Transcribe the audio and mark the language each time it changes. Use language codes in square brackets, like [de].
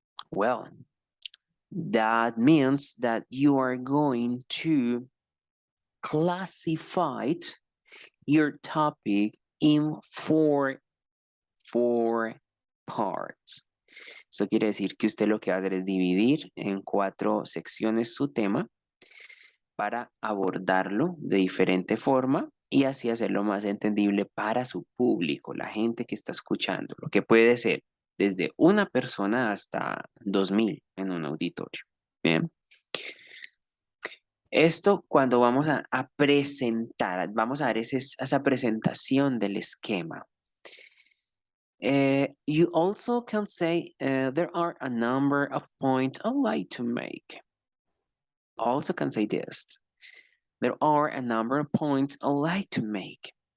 [en] Well, that means that you are going to classify your topic in 4 parts. [es] Eso quiere decir que usted lo que va a hacer es dividir en 4 secciones su tema para abordarlo de diferente forma y así hacerlo más entendible para su público, la gente que está escuchando, lo que puede ser desde una persona hasta 2000 en un auditorio. Bien. Esto cuando vamos a presentar, vamos a dar esa presentación del esquema. [en] You also can say, there are a number of points I'd like to make. Also can say this. There are a number of points I'd like to make.